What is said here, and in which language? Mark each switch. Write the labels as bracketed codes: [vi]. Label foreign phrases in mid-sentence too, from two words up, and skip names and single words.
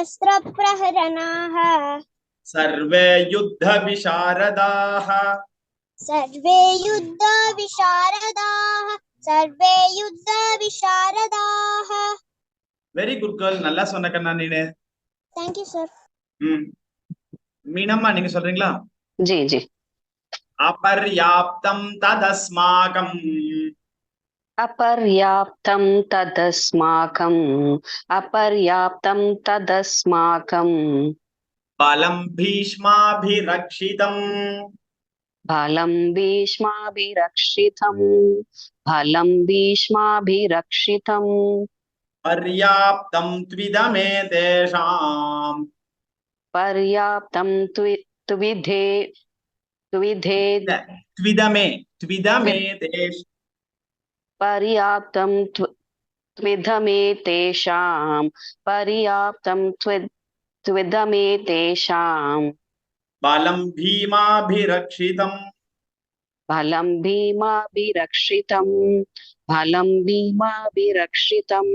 [sa] नानाशस्त्रप्रहरणाः सर्वे युद्धविशारदाः सर्वे युद्ध विशारदाः सर्वे युद्ध विशारदाः [en] very good girl, [ta] நல்லா சொன்ன கண்ணா நீனு. [en] thank you sir [ta] மீனம்மா நீங்க சொல்றீங்களா? [hi] जी जी। [sa] अपर्याप्तं तदस्माकम् अपर्याप्तं तदस्माकं अपर्याप्तं तदस्माकं बलं भीष्माभिरक्षितम् बलं भीष्माभिरक्षितं बलं भीष्माभिरक्षितं पर्याप्तं त्विदमे तेषाम् पर्याप्तं त्विधे त्विधे त्विदमे त्विदमे तेष पर्याप्तं त्विधमे तेषां पर्याप्तं त्विधमे तेषां बलं भीमाभिरक्षितम् बलं भीमाभिरक्षितं बलं भीमाभिरक्षितम्